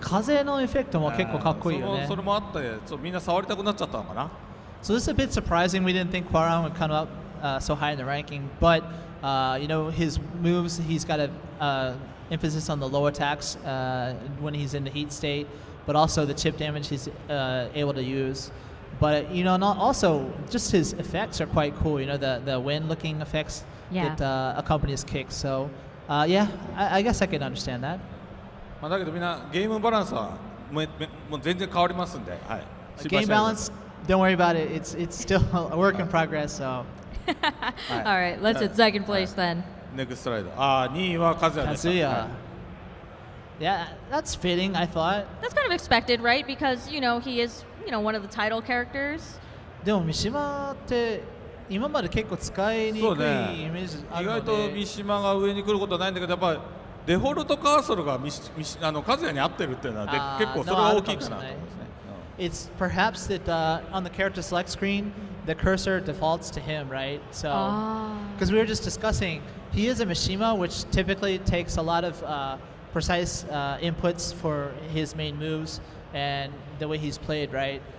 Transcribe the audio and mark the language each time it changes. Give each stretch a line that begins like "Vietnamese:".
Japanese: 風のエフェクトも結構かっこいいよね。それもあってちょっとみんな触りたくなっちゃったのかな。
English: So this is a bit surprising. We didn't think Quaron would come up so high in the ranking, but his moves, he's got a emphasis on the low attacks when he's in the heat state, but also the chip damage he's able to use. But not also just his effects are quite cool. The wind-looking effects that accompany his kicks. So yeah, I guess I can understand that.
Japanese: だけどみんなゲームバランスはもう全然変わりますんで、はい。
English: Game balance, don't worry about it. It's still a work in progress. So. all right, let's hit second place then. NEXT slide
Japanese: 2位はカズヤでした。
English: Kazuya. Yeah, that's fitting, I thought. That's kind of expected, right? Because, he is, one of the title characters.
Japanese: でも三島って今まで結構使いにくいイそうねメージあ意るので、外と三島が上に来ることはないんだけど、やっぱりデフォルトカーソルがカズヤに合ってるっていうのは結構それは大きいかなと思いますね。
English: It's perhaps that on the character select screen, the cursor defaults to him, right? So, because we were just discussing, he is a Mishima, which typically takes a lot of precise inputs for his main moves and the way he's played, right?